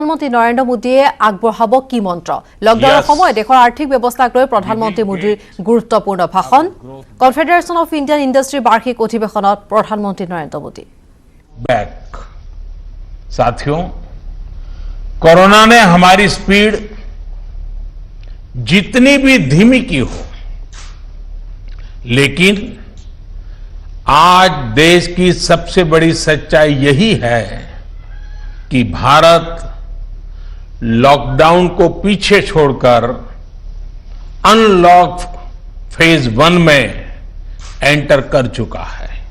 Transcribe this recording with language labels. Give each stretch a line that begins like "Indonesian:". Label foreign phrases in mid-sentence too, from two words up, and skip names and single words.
Assamese: প্ৰধানমন্ত্ৰী নৰেন্দ্ৰ মোদীয়ে আগবঢ়াব কি মন্ত্ৰ লকডাউনৰ সময়ত দেশৰ আৰ্থিক ব্যৱস্থাক লৈ প্ৰধানমন্ত্ৰী মোদীৰ গুৰুত্বপূৰ্ণ ভাষণ কনফেডাৰেশন অফ ইণ্ডিয়ান ইণ্ডাষ্ট্ৰী বাৰ্ষিক অধিৱেশনত প্ৰধানমন্ত্ৰী নৰেন্দ্ৰ মোদী
Hindi: साथियों कोरोना ने हमारी स्पीड जितनी भी धीमी की हो लेकिन आज देश की सबसे बड़ी सच्चाई यही है कि भारत लॉकडाउन को पीछे छोड़कर
English: unlock phase
Hindi: 1 में एंटर कर चुका है।